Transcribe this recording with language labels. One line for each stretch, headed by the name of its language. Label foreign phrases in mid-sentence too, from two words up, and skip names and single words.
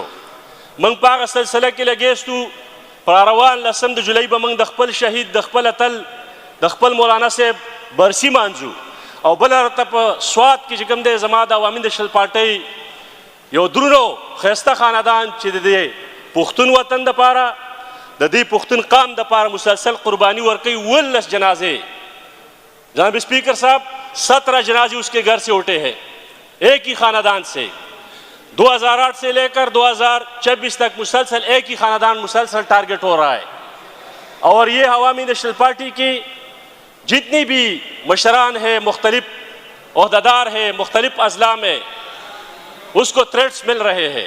Pashto: موږ په هغه سلسله کې لګېستو. په روان 10 د جولای به موږ د خپل شهید د خپل اتل د خپل مولانا صاحب برسي مانځو او بله ورته په سوات کې چې کوم دی زما د عوامي نشل پارټۍ یو درونو ښایسته خاندان چې د دې پښتون وطن دپاره د دې پښتون قام دپاره مسلسل قربانی ورکوي.
Urdu: 19 جنازے. جناب اسپیکر صاحب 17 جنازے اس کے گھر سے اٹھے ہیں ایک ہی خاندان سے. 2008 سے لے کر 2026 تک مسلسل ایک ہی خاندان مسلسل ٹارگٹ ہو رہا ہے. اور یہ عوامی نیشنل پارٹی کی جتنی بھی مشران ہیں مختلف عہدیدار ہیں مختلف اضلاع میں اس کو تھریٹس مل رہے ہیں.